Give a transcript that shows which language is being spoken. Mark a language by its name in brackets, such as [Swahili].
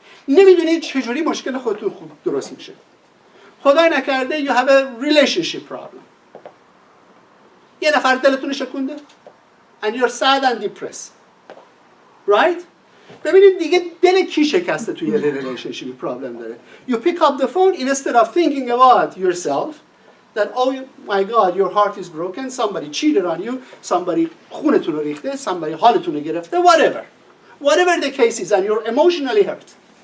[Persian] نمیدونید چجوری مشکل خودتون خوب درست میشه. خدای نکرده [English] you have a relationship problem. [Persian] یه نفر دلتون شکونده [English] and you're sad and depressed. Right? [Persian] ببینید دیگه دل کی شکسته توی یه [English] relationship problem [Persian] داره. [English] You pick up the phone instead of thinking about yourself that oh my god your heart is broken, somebody cheated on you, somebody [Persian] خونتون رو ریخته, [English] somebody [Persian] حالتون رو گرفته, [English] whatever the case is and you're emotionally hurt.